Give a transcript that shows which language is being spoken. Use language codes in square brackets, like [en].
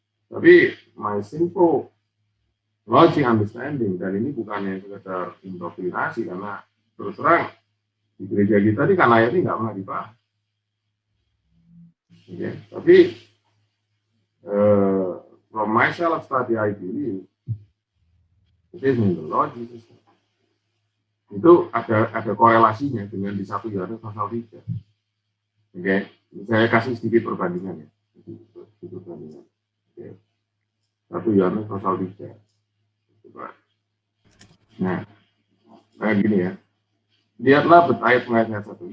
[id] Tapi my simple logic understanding, dan ini bukannya sekedar indoktrinasi, karena terus terang di gereja kita ini kan ayat ini nggak pernah dibahas. [en] Okay. [id] Tapi [en] from my self study I believe it is in the Lord Jesus. [id] Itu ada korelasinya dengan di 1 Yohanes pasal 3. Oke, saya kasih sedikit perbandingan ya. Perbandingan. Oke. 1 Yohanes pasal 3. Nah, kayak gini ya. Lihatlah ayat 1.